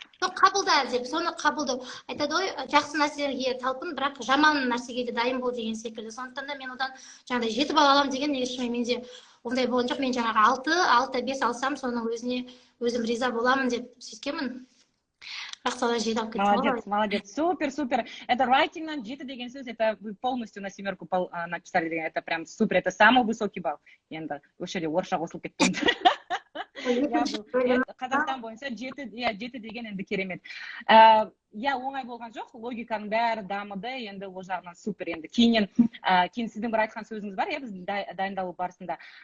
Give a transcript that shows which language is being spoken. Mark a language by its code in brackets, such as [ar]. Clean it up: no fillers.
[kk] Қабылда деп, соны қабылдау. Айтады ғой, жақсы нәрсеге талпын, бірақ жаман нәрсеге де дайын бол деген секілді. Сондықтан да мен одан жаңағыдай 7 балл алам деген негізі менде ондай болған жоқ. Мен жаңағы 6-5 алсам, соның өзіне өзім риза боламын деп сөйткенмін. Бірақ солай 7 алып кеттім. [ru] Молодец, супер. Это writing-нан 7 [kk] деген сөз, [ru] это вы полностью на 7 написали [kk] деген, [ru] это прям супер, это самый высокий балл. [kk] Енді өшеде орысша қосылып кеткен. Қазақстан бойынша 7 деген енді керемет. Оңай болған жоқ, логиканың бәрі дамыды, енді ол жағынан супер. Енді кейін сіздің бір айтқан сөзіңіз бар, біз дайындалу барысында.